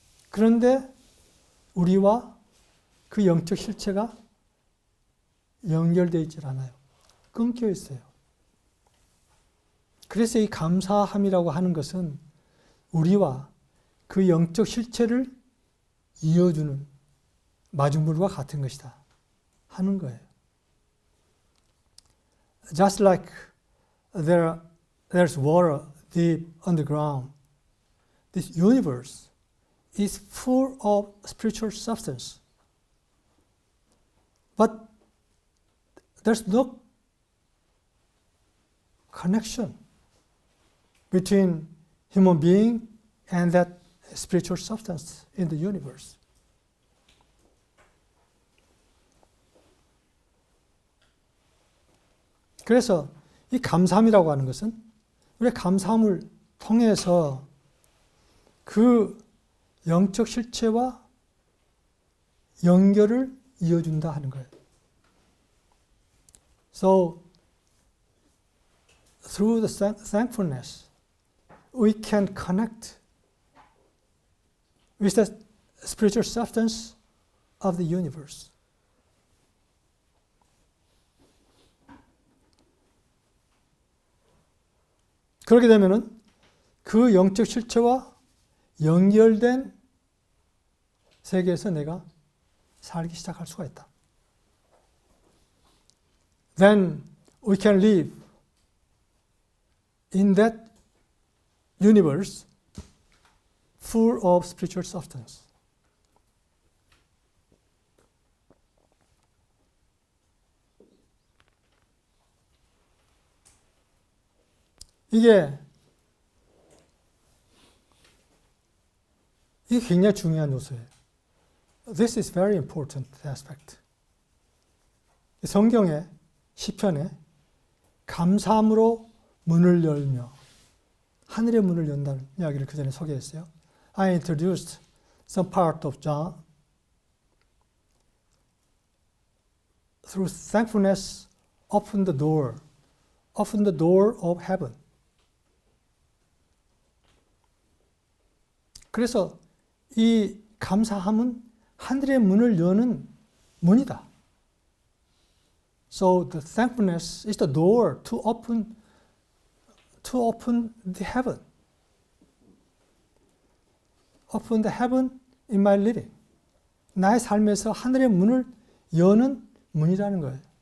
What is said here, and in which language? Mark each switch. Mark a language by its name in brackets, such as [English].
[Korean] 그런데 우리와 그 영적 실체가 연결되어 있질 않아요. 끊겨 있어요. 그래서 이 감사함이라고 하는 것은 우리와 그 영적 실체를 이어주는 마중물과 같은 것이다 하는 거예요. [English] Just like there's water deep underground, this universe is full of spiritual substance. But there's no connection between human being and that spiritual substance in the universe. [Korean] 그래서 이 감사함이라고 하는 것은 우리가 감사함을 통해서 그 영적 실체와 연결을 이어준다 하는 거예요. [English] So, through the thankfulness, we can connect with the spiritual substance of the universe. [Korean] 그렇게 되면은 그 영적 실체와 연결된 세계에서 내가 살기 시작할 수가 있다. [English] Then we can live in that universe full of spiritual substance. [Korean] 이게 굉장히 중요한 요소예요. [English] This is very important aspect. [Korean] 성경의 시편에 감사함으로 문을 열며 하늘의 문을 연다는 이야기를 그 전에 소개했어요. [English] I introduced some part of John. Through thankfulness, open the door of heaven. [Korean] 그래서 이 감사함은 하늘의 문을 여는 문이다. [English] So the thankfulness is the door to open the heaven. Open the heaven in my living. [Korean] 나의 삶에서 하늘의 문을 여는 문이라는 거예요.